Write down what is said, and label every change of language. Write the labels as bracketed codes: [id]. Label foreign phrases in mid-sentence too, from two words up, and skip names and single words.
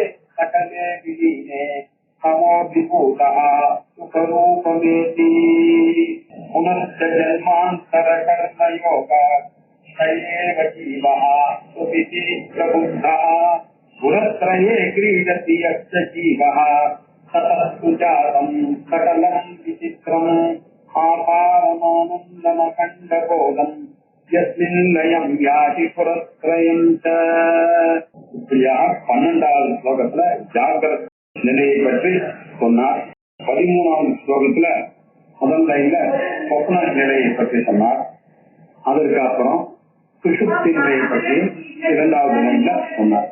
[sa] सकले विलीने समोभिभूतः सुखरूपमेति पुनश्च जन्मान्तर कर्मयोगा सयेव जीवः सुखिति प्रबुद्धः गुणत्रये क्रीडति यश्च जीवः ततस्तु जातं सकलं विचित्रम् आपारमानन्दमखण्डबोधम् यस्मिन् लयं याति पुरत्रयं च. [ta] இப்படியாக 12வது ஸ்லோகத்துல ஜாகிரத நிலையை பற்றி சொன்னார். 13வது ஸ்லோகத்துல முதல் லைன்ல சொப்ன நிலையை பற்றி சொன்னார். அதற்கு அப்புறம் சுஷுப்தி நிலையை பற்றி 2வது லைன்ல சொன்னார்.